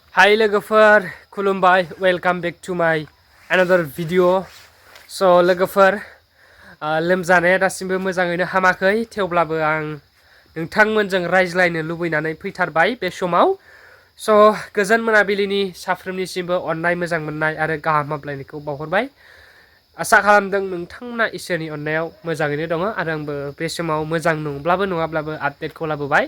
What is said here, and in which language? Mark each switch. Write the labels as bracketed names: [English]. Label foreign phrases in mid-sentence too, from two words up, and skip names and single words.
[Bodo] Hi लोगोफोर खुलुमबाय [English] welcome back to my another video [Bodo] so लोगोफोर लोमजानाया दासिमबो मोजाङैनो हामाखै थेवब्लाबो आं नोंथांमोनजों रायज्लायनो लुबैनानै फैथारबाय बे समाव so गोजोन मोनाबिलिनि साफ्रोमनिसिमबो अननाय मोजां मोननाय आरो गाहाम हामलायनायखौ बावहरबाय आसा खालामदों नोंथांमोना इसोरनि अननायाव मोजाङैनो दङ आरो आंबो बे समाव मोजां नङाब्लाबो आपडेटखौ लाबोबाय